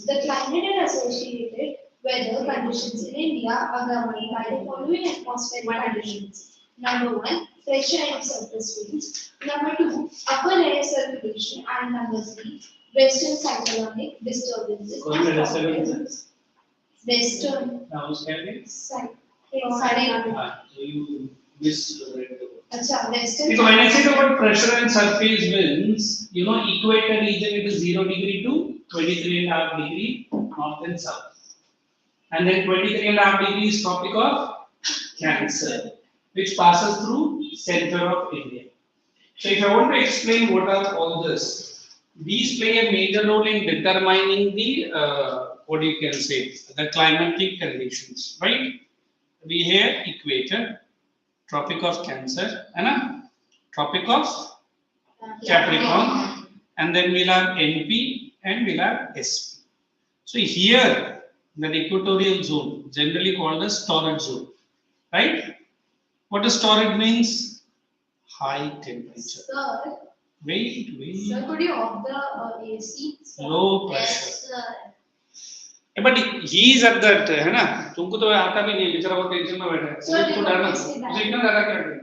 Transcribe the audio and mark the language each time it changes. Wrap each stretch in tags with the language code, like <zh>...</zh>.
<en>The climate and associated weather conditions in India are governed by the following atmospheric conditions. Number 1, pressure and surface winds. Number 2, upper air circulation. And number 3, western cyclonic disturbances.</en> <hi>कौन सा disturbances?</hi> <en>Western.</en> <hi>Now उसके आगे?</hi> <en>cyclonic. So you misread the word.</en> <hi>अच्छा, western.</hi> <en>So when I say the word pressure and surface winds, you know, equator region it is 0 degree to 23.5 degree north and south. And then 23.5 degrees Tropic of Cancer, which passes through center of India. So if I want to explain what are all this, these play a major role in determining the what you can say the climatic conditions, right? We have equator, Tropic of Cancer, and Tropic of Capricorn, and then we'll have NP and we'll have SP. So here the equatorial zone, generally called as torrid zone, right? What does torrid means? High temperature. Sir. Wait. Sir, could you off the AC? Low pressure. Yes, sir. But he is at that,</en> <hi>है ना? तुमको तो आता भी नहीं, बेचारा बहुत tension में बैठा है.</hi> <en>Sir,</en> <hi>उसको डरना, उसे इतना डरा क्या कर?</hi>